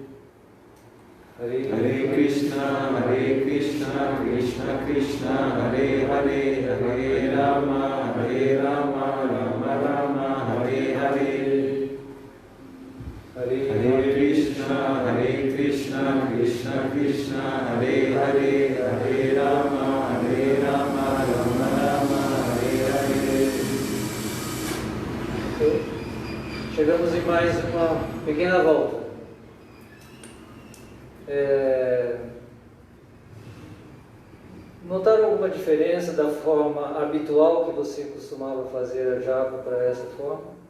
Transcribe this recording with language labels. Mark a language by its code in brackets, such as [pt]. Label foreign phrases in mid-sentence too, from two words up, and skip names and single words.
[sa] हरे कृष्ण कृष्ण कृष्ण हरे हरे हरे राम राम राम हरे हरे. हरे कृष्ण कृष्ण कृष्ण हरे हरे हरे राम राम राम हरे हरे. [pt] Chegamos em mais uma pequena volta. Notaram alguma diferença da forma habitual que você costumava fazer a japa para essa forma?